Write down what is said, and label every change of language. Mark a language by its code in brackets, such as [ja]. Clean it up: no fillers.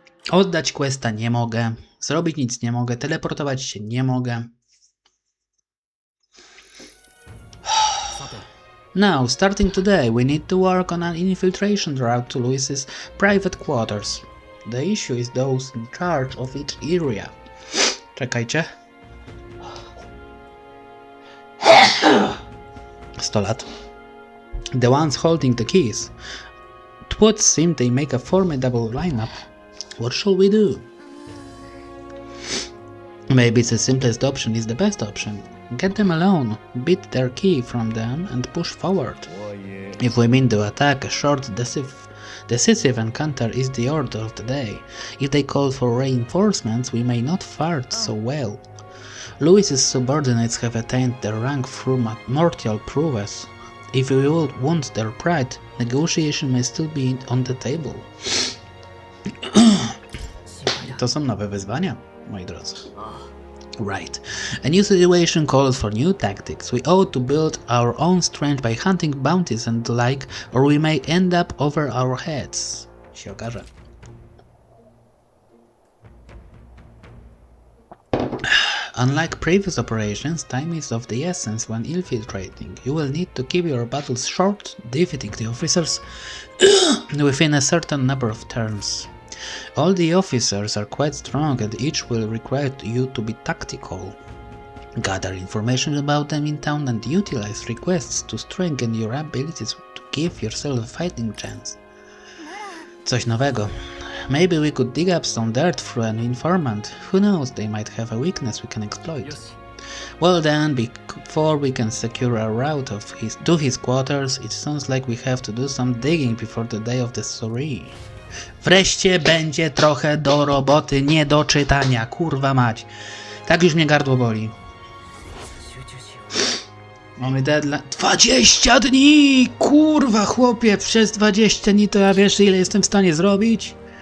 [pl] Oddać questa nie mogę, zrobić nic nie mogę, teleportować się nie mogę. [en] Now, starting today, we need to work on an infiltration route to Louis's private quarters. The issue is those in charge of each area. [pl] Czekajcie. 100 lat. [en] The ones holding the keys. It would seem they make a formidable lineup. What shall we do? Maybe the simplest option is the best option. Get them alone, beat their key from them and push forward. If we mean to attack, a short decisive encounter is the order of the day. If they call for reinforcements, we may not fare so well. Louis's subordinates have attained their rank through mortal prowess. If we would wound their pride, negotiation may still be on the table. [pl] To są nowe wyzwania, moi drodzy. [en] Right. A new situation calls for new tactics. We ought to build our own strength by hunting bounties and the like, or we may end up over our heads. [pl] Się okaże. [en] Unlike previous operations, time is of the essence when infiltrating. You will need to keep your battles short, defeating the officers within a certain number of turns. All the officers are quite strong and each will require you to be tactical. Gather information about them in town and utilize requests to strengthen your abilities to give yourself a fighting chance. [pl] Coś nowego. [en] Maybe we could dig up some dirt through an informant. Who knows, they might have a weakness we can exploit. Well then, before we can secure a route to his quarters, it sounds like we have to do some digging before the day of the sorry. [pl] Wreszcie będzie trochę do roboty, nie do czytania, kurwa mać. Tak już mnie gardło boli. Mamy deadline. 20 dni! Kurwa chłopie, przez 20 dni to ja wiesz ile jestem w stanie zrobić?